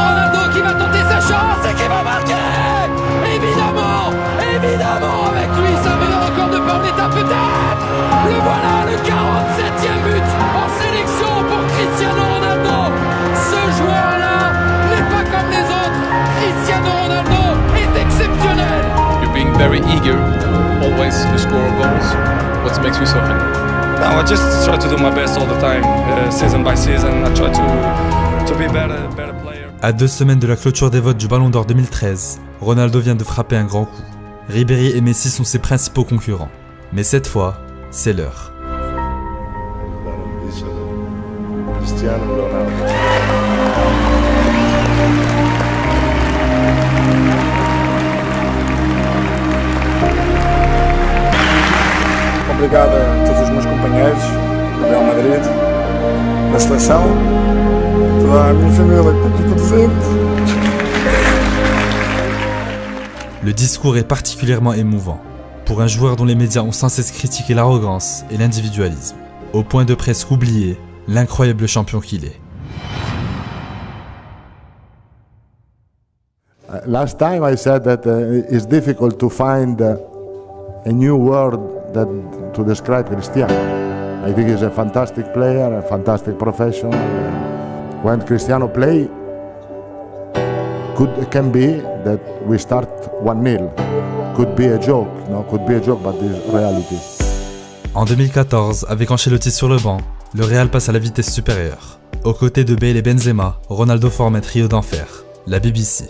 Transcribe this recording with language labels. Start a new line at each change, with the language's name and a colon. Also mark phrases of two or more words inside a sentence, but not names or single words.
French: Ronaldo qui va tenter sa chance et qui va marquer. Évidemment, avec lui, ça met le record de Bornetta peut-être. Le voilà, le 47e but en sélection pour Cristiano Ronaldo. Ce joueur-là n'est pas comme les autres. Cristiano Ronaldo est exceptionnel.
English: You're being very eager, always to score goals. What makes you so happy? No, I just try to do my best all the time, season by season. I try to be better player.
French: À 2 semaines de la clôture des votes du Ballon d'Or 2013, Ronaldo vient de frapper un grand coup. Ribéry et Messi sont ses principaux concurrents. Mais cette fois, c'est l'heure. Cristiano Ronaldo.
Portuguese: Obrigado a todos os meus companheiros do Real Madrid, da seleção, toda a minha família que está aqui presente.
French: Le discours est particulièrement émouvant, pour un joueur dont les médias ont sans cesse critiqué l'arrogance et l'individualisme, au point de presque oublier l'incroyable champion qu'il est.
English: Last time I said that it's difficult to find a new word to describe Cristiano. I think he's a fantastic player, a fantastic professional. When Cristiano plays, it can be that we start 1-0. Could be a joke, but it's reality.
French: En 2014, avec Ancelotti sur le banc, le Real passe à la vitesse supérieure. Aux côtés de Bale et Benzema, Ronaldo forme un trio d'enfer, la BBC.